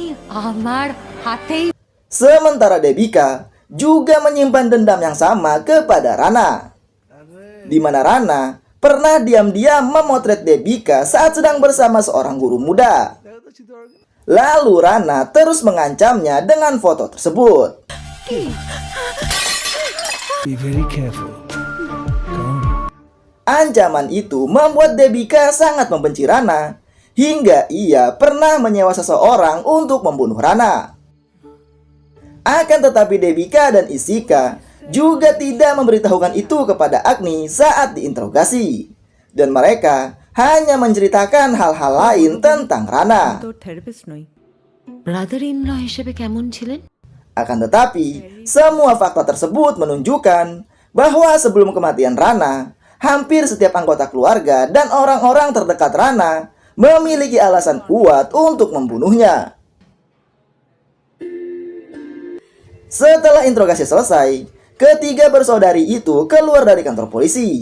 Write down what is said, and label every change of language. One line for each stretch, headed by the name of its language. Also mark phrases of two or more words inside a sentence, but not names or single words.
Indonesian: Sementara Debika juga menyimpan dendam yang sama kepada Rana, di mana Rana pernah diam-diam memotret Debika saat sedang bersama seorang guru muda. Lalu Rana terus mengancamnya dengan foto tersebut.
English: Be very careful.
Indonesian: Ancaman itu membuat Debika sangat membenci Rana, hingga ia pernah menyewa seseorang untuk membunuh Rana. Akan tetapi Debika dan Ishika juga tidak memberitahukan itu kepada Agni saat diinterogasi, dan mereka hanya menceritakan hal-hal lain tentang Rana.
English: brother in law
Bangla: হিসেবে কেমন ছিলেন?
Indonesian: Akan tetapi, semua fakta tersebut menunjukkan bahwa sebelum kematian Rana, hampir setiap anggota keluarga dan orang-orang terdekat Rana memiliki alasan kuat untuk membunuhnya. Setelah interogasi selesai, ketiga bersaudari itu keluar dari kantor polisi.